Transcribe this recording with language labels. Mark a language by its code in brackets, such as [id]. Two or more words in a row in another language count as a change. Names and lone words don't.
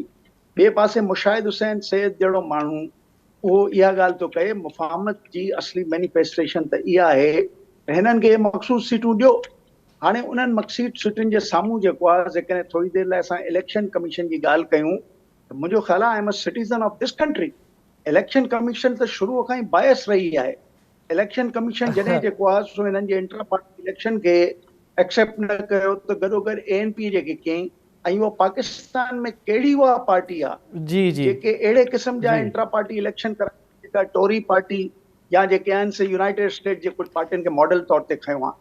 [sd] ॿिए पासे मुशाहिद हुसैन सैयद जहिड़ो माण्हू, उहो इहा ॻाल्हि थो कहे मुफ़ाहमत जी असली मैनिफेस्टेशन त इहा आहे त हिननि खे मख़सूस सीटूं ॾियो। हाणे उन्हनि मक़सूद सीटुनि जे साम्हूं जेको आहे, जेकॾहिं थोरी देरि लाइ असां [en] election commission [sd] जी ॻाल्हि कयूं त मुंहिंजो ख़्यालु आहे, [en] I am a citizen of this country. election commission [sd] त शुरूअ खां ई बायस रही आहे। [en] election commission [sd] जॾहिं जेको आहे सो हिननि जे [en] intra party election [sd] खे एक्सेप्ट न कयो त गॾोगॾु ANP जेके कयईं, ऐं उहा पाकिस्तान में कहिड़ी उहा पार्टी आहे जेके अहिड़े क़िस्म जा [en] intra party election [sd] कराइनि, जेका टोरी पार्टी या जेके आहिनि से यूनाइटेड स्टेट जे कुझु पार्टियुनि खे मॉडल तौर ते खयो आहे।